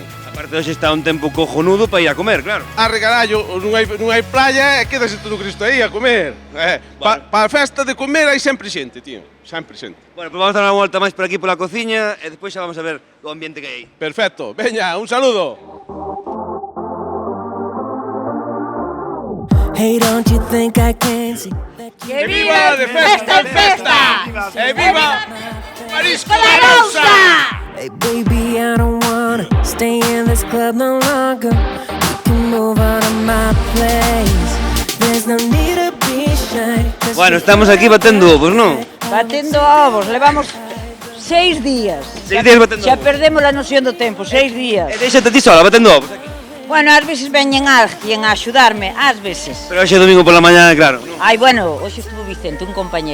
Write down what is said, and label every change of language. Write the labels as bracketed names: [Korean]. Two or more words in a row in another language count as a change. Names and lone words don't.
[Galician] Aparte hoxe está un tempo cojonudo para ir a comer, claro. Regalallo, non hai playa e quedase todo Cristo aí a comer. Pa festa de comer hai sempre xente, tío, sempre xente. Bueno, pois vamos a dar unha volta máis por aquí pola cociña e despois xa vamos a ver o ambiente que hai. Perfecto, veña, un saludo. [English] Hey, don't you think I can see? [Spanish] ¡Que viva De Festa en Festa! ¡Que viva Marisco de Arousa! [English] Hey, baby, I don't wanna stay in this club no longer. You can move out of my place. There's no need to be shy. [Galician] Bueno, estamos aquí batendo ovos, non? Batendo ovos, levamos 6 días. 6 días batendo ovos. Xa perdemos a noción do tempo, 6 días. E deixate ti sola batendo ovos aquí. Bueno, ás veces veñen alguén a axudarme, ás veces. Pero hoxe é domingo pola mañá, claro. Ai, bueno, hoxe estuvo Vicente, un compañeiro.